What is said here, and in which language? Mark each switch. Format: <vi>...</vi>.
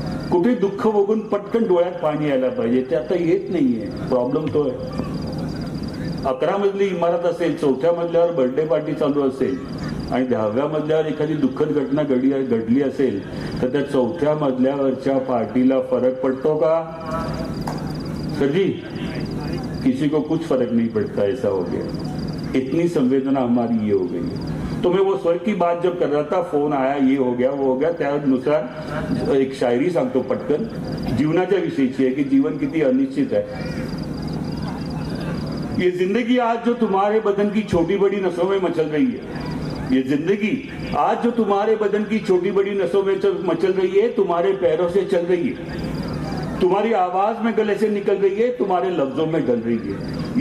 <mr>कुठे दुःख बघून पटकन डोळ्यात पाणी यायला पाहिजे. ते आता येत नाहीये. प्रॉब्लेम तो आहे. 11 मजली इमारत असेल, 4थ्या मजल्यावर बर्थडे पार्टी चालू असेल आणि 10व्या मजल्यावर एखादी दुःखद घटना घडली असेल तर त्या 4थ्या मजल्यावरच्या पार्टीला फरक पडतो का?</mr> <hi>सर किसी को कुछ फर्क नहीं पड़ता. ऐसा हो गया. इतनी संवेदना हमारी ये हो गई. तो मैं वो स्वर की बात जब कर रहा था, फोन आया, ये हो गया वो हो गया,</hi> <mr>त्यानुसार एक शायरी सांगतो पटकन. जीवनाच्या विषयीची आहे की जीवन किती अनिश्चित आहे.</mr> <hi>ये जिंदगी आज जो तुम्हारे बदन की छोटी बड़ी नसों में मचल रही है, ये जिंदगी आज जो तुम्हारे बदन की छोटी बड़ी नसों में मचल रही है, तुम्हारे पैरों से चल रही है, तुम्हारी आवाज में गले से निकल रही है, तुम्हारे लफ्जों में गल रही है.</hi>